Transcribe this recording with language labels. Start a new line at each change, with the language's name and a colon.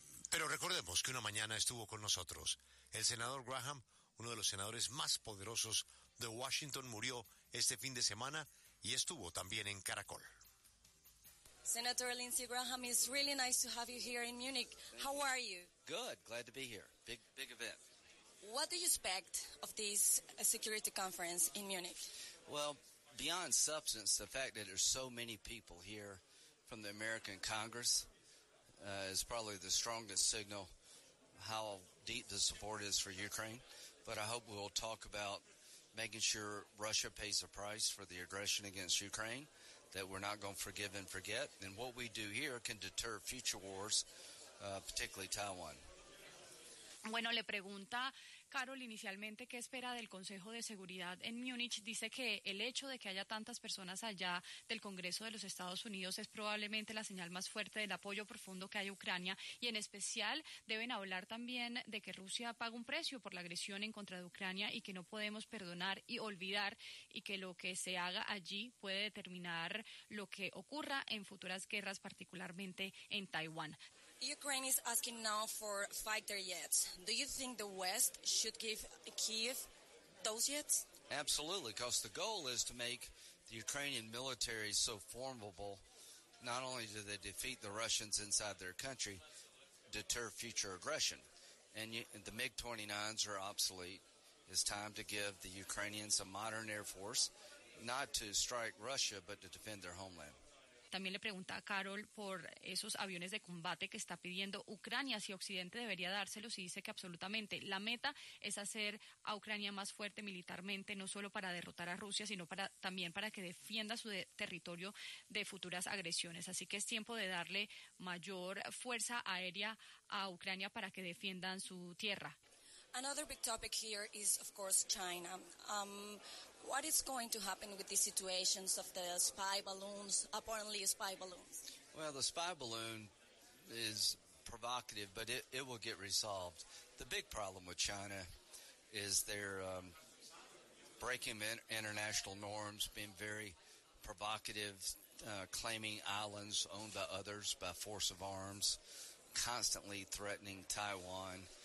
Spanish: Pero recordemos que una mañana estuvo con nosotros el senador Graham, uno de los senadores más poderosos de Washington, murió este fin de semana y estuvo también en Caracol.
English: Senator Lindsey Graham, it's really nice to have you here in Munich. How are you? Good, glad to be here. Big event. What do you expect of this security conference in Munich? Well, beyond substance, the fact that there's so many people here from the American Congress is probably the strongest signal how deep the support is for Ukraine. But I hope we'll talk about making sure Russia pays a price for the aggression against Ukraine, that we're not going to forgive and forget, and what we do here can deter future wars, particularly Taiwan.
Spanish: Bueno, le pregunta Carol inicialmente qué espera del Consejo de Seguridad en Múnich. Dice que el hecho de que haya tantas personas allá del Congreso de los Estados Unidos es probablemente la señal más fuerte del apoyo profundo que hay a Ucrania, y en especial deben hablar también de que Rusia paga un precio por la agresión en contra de Ucrania y que no podemos perdonar y olvidar, y que lo que se haga allí puede determinar lo que ocurra en futuras guerras, particularmente en Taiwán.
English: Ukraine is asking now for fighter jets. Do you think the West should give Kyiv those jets? Absolutely, because the goal is to make the Ukrainian military so formidable, not only do they defeat the Russians inside their country, deter future aggression. And the MiG-29s are obsolete. It's time to give the Ukrainians a modern air force, not to strike Russia, but to defend their homeland.
Spanish: También le pregunta a Carol por esos aviones de combate que está pidiendo Ucrania, si Occidente debería dárselos, y dice que absolutamente. La meta es hacer a Ucrania más fuerte militarmente, no solo para derrotar a Rusia, sino para también para que defienda su territorio de futuras agresiones. Así que es tiempo de darle mayor fuerza aérea a Ucrania para que defiendan su tierra.
English: Another big topic here is, of course, China. What is going to happen with the situations of the spy balloons, apparently spy balloons? Well, the spy balloon is provocative, but it will get resolved. The big problem with China is they're breaking international norms, being very provocative, claiming islands owned by others by force of arms, constantly threatening Taiwan.